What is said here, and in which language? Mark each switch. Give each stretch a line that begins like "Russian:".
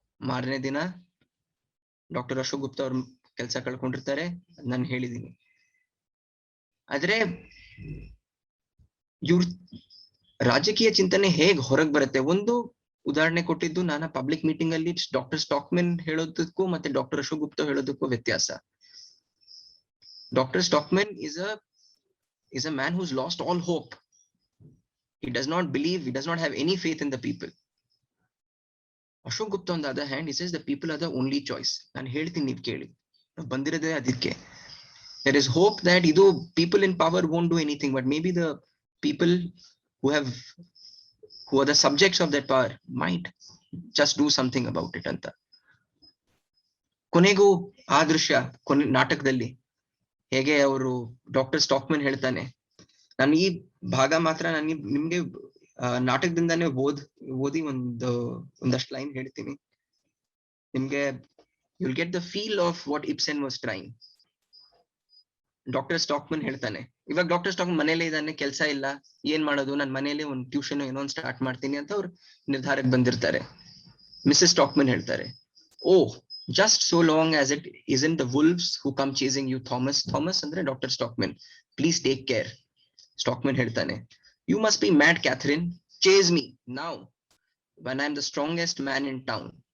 Kannada: ಮಾರನೇ ದಿನ ಡಾಕ್ಟರ್ ಅಶೋಕ್ ಗುಪ್ತಾ ಅವ್ರ ಕೆಲಸ ಕಳ್ಕೊಂಡಿರ್ತಾರೆ, ನಾನು ಹೇಳಿದೀನಿ. ಆದ್ರೆ ಇವ್ರ ರಾಜಕೀಯ ಚಿಂತನೆ ಹೇಗ್ ಹೊರಗ್ ಬರುತ್ತೆ, ಒಂದು ಉದಾಹರಣೆ ಕೊಟ್ಟಿದ್ದು ನಾನು ಪಬ್ಲಿಕ್ ಮೀಟಿಂಗ್ ಅಲ್ಲಿ ಡಾಕ್ಟರ್ ಸ್ಟಾಕ್ಮನ್ ಹೇಳೋದಕ್ಕೂ ಮತ್ತೆ ಡಾಕ್ಟರ್ ಅಶೋಕ್ ಗುಪ್ತಾ ಹೇಳೋದಕ್ಕೂ ವ್ಯತ್ಯಾಸ.
English: Doctor Stockman is a man who's lost all hope. He does not believe, he does not have any faith in the people. Ashok Gupta on the other hand, he says the people are the only choice.
Kannada: ನಾನು ಹೇಳ್ತೀನಿ, ನೀವು ಕೇಳಿ, ಬಂದಿರೋದೇ ಅದಕ್ಕೆ.
English: There is hope that ಇದು people in power won't do anything, but maybe the people who are the subjects of that power might just do something about it ಅಂತ.
Kannada: ಕೊನೆಗೂ ಆ ದೃಶ್ಯ ನಾಟಕದಲ್ಲಿ ಹೇಗೆ ಅವರು ಡಾಕ್ಟರ್ ಸ್ಟಾಕ್ಮನ್ ಹೇಳ್ತಾನೆ, ನಾನು ಈ ಭಾಗ ಮಾತ್ರ ನಾನು ನಿಮ್ಗೆ ನಾಟಕದಿಂದಾನೇ ಓದಿ ಒಂದಷ್ಟು ಲೈನ್ ಹೇಳ್ತೀನಿ ನಿಮ್ಗೆ.
English: You'll get the feel of what Ibsen was trying.
Kannada: Doctor stockman ಹೇಳ್ತಾನೆ, ಇವಾಗ ಡಾಕ್ಟರ್ ಸ್ಟಾಕ್ಮನ್ ಮನೇಲೆ ಇದ್ದಾನೆ, ಕೆಲಸ ಇಲ್ಲ, ಏನ್ ಮಾಡೋದು, ನಾನು ಮನೇಲಿ ಒಂದು ಟ್ಯೂಷನ್ ಏನೋ ಒಂದು ಸ್ಟಾರ್ಟ್ ಮಾಡ್ತೀನಿ ಅಂತ ಅವ್ರು ನಿರ್ಧಾರಕ್ಕೆ ಬಂದಿರ್ತಾರೆ. ಮಿಸಸ್ ಸ್ಟಾಕ್ಮನ್ ಹೇಳ್ತಾರೆ, ಓ
English: just so long as it isn't the wolves who come chasing you, Thomas andre Dr. Stockman, please take care. Stockman ಹೇಳ್ತಾನೆ, you must be mad, Catherine, chase me now when I'm the strongest man in town.